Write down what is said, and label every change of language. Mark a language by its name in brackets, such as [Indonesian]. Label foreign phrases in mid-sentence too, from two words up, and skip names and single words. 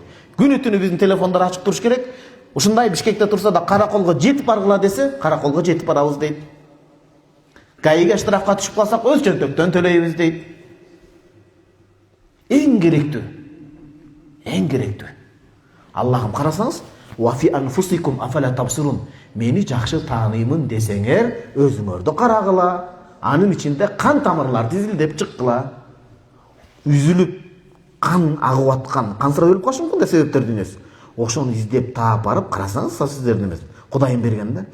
[Kyrgyz] Күнү түнү биздин телефондар ачык туруш керек. Ушундай Бишкекте турса да караколго жетип баргыла десе, караколго жетип барабыз дейт. КАИге штрафка түшүп калсак, өз чөнтөктөн төлөйбүз дейт. Эң керектүү. Аллахым карасаңыз, [Arabic] وفي أنفسكم أفلا تبصرون. [Kyrgyz] Мени жакшы тааныймын десеңер, өзүңөрдү карагыла. Анын ичинде кан тамырлар тизилдеп чыккыла. Үзүлүп, кан агып аткан, кансырап өлүп калышы мүмкүн да себептер дүйнөсү. Ошону издеп таап барып карасаңыз, сиздердин эмес, Кудайым берген да.